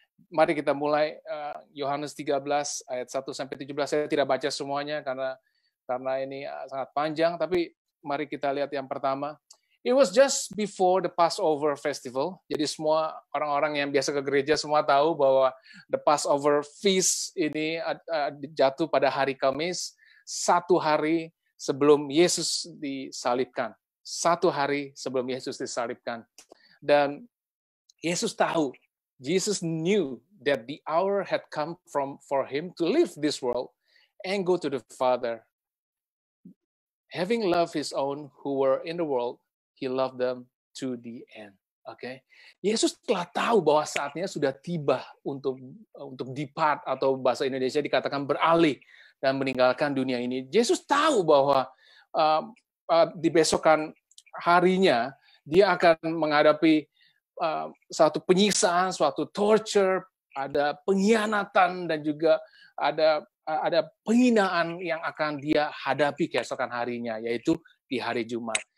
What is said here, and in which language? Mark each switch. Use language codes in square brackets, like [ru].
[id] Mari kita mulai Yohanes 13 ayat 1-17. Saya tidak baca semuanya karena ini sangat panjang, tapi mari kita lihat yang pertama. [en] It was just before the Passover festival. [id] Jadi semua orang-orang yang biasa ke gereja semua tahu bahwa [en] the Passover feast [id] ini jatuh pada hari Kamis, 1 hari sebelum Yesus disalibkan. 1 hari sebelum Yesus disalibkan. Dan Yesus tahu, [en] Jesus knew that the hour had come for him to leave this world and go to the Father. Having loved his own who were in the world, he loved them to the end. [id] Oke, Yesus telah tahu bahwa saatnya sudah tiba untuk depart, atau bahasa Indonesia dikatakan beralih dan meninggalkan dunia ini. Yesus tahu bahwa di besokan harinya dia akan menghadapi suatu penyiksaan, suatu torture, ada pengkhianatan, dan juga ada penghinaan yang akan dia hadapi keesokan harinya, yaitu di hari Jumat.